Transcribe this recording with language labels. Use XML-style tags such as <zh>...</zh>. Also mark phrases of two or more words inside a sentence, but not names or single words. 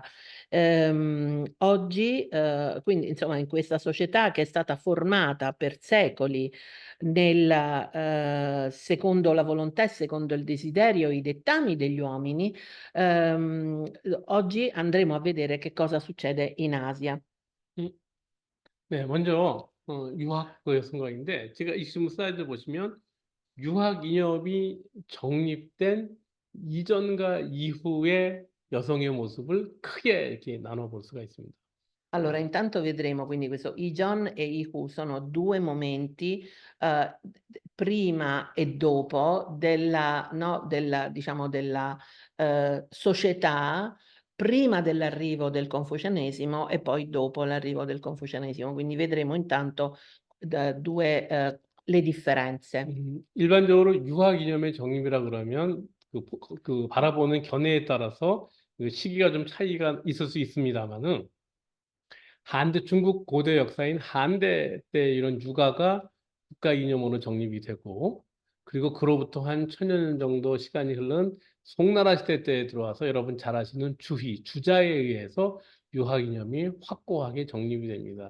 <it>Oggi, quindi insomma in questa società che è stata formata per secoli secondo la volontà e secondo il desiderio, i dettami degli uomini, oggi andremo a vedere che cosa succede in Asia.</it> <ko>음, 네, 먼저 유학 그 여성가인데 제가 이 지금 슬라이드 보시면 유학 이념이 정립된 이전과 이후의 여성의 모습을 크게 이렇게 나눠볼 수가 있습니다.</ko> <it>Allora, intanto vedremo quindi questo Ijon e Ihu sono due momenti prima e dopo no, diciamo, della società, prima dell'arrivo del confucianesimo e poi dopo l'arrivo del confucianesimo. Quindi vedremo intanto le differenze.</it> <ko>일반적으로 유학 이념의 정립이라 그러면 그 바라보는 견해에 따라서 그 시기가 좀 차이가 있을 수 있습니다만은 중국 고대 역사인 한대 때 이런 유가가 국가 이념으로 정립이 되고, 그리고 그로부터 한 천여 년 정도 시간이 흐른 송나라 시대 때에 들어와서 여러분 잘 아시는 주자에 의해서 유학 이념이 확고하게 정립이 됩니다.</ko>